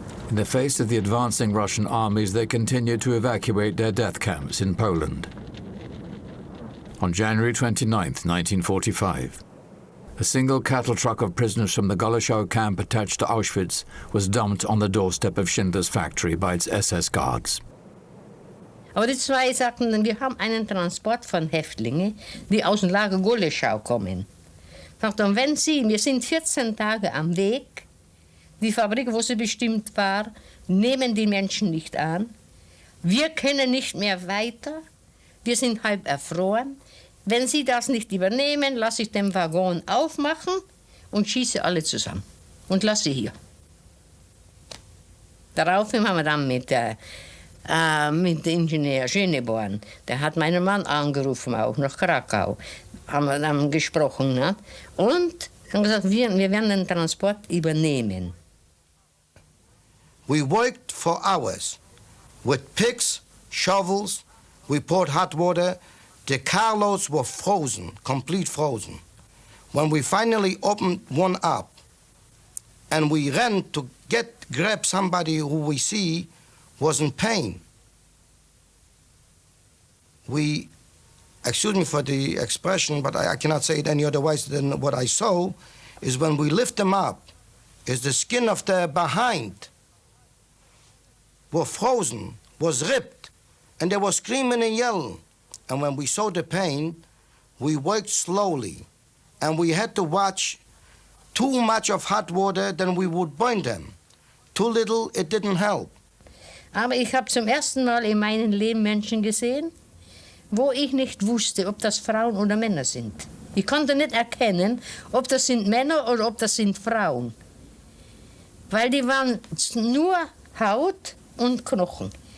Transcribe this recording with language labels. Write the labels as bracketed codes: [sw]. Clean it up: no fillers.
[en] In the face of the advancing Russian armies, they continued to evacuate their death camps in Poland. On January 29, 1945, a single cattle truck of prisoners from the Goleschau camp attached to Auschwitz was dumped on the doorstep of Schindler's factory by its SS guards. [de] Aber die 2 sagten dann, wir haben einen Transport von Häftlingen, die aus dem Lager Goleschau kommen. Sagten, wenn Sie, wir sind 14 Tage am Weg, die Fabrik, wo sie bestimmt war, nehmen die Menschen nicht an. Wir können nicht mehr weiter, wir sind halb erfroren. Wenn Sie das nicht übernehmen, lasse ich den Waggon aufmachen und schieße alle zusammen und lasse sie hier. Daraufhin haben wir dann mit dem Ingenieur Schöneborn, der hat meinen Mann angerufen, auch nach Krakau, haben wir dann gesprochen, ne? Und haben gesagt, wir werden den Transport übernehmen. [en] We worked for hours with picks, shovels, we poured hot water. The carloads were frozen, complete frozen. When we finally opened one up and we ran to grab somebody who we see was in pain, we, excuse me for the expression, but I cannot say it any other way than what I saw, is when we lift them up, is the skin of their behind were frozen, was ripped, and they were screaming and yelling. And when we saw the pain, we worked slowly, and we had to watch too much of hot water, then we would burn them. Too little, it didn't help. [de] Aber ich habe zum ersten Mal in meinem Leben Menschen gesehen, wo ich nicht wusste, ob das Frauen oder Männer sind. Ich konnte nicht erkennen, ob das sind Männer oder ob das sind Frauen. Weil die waren nur Haut und Knochen.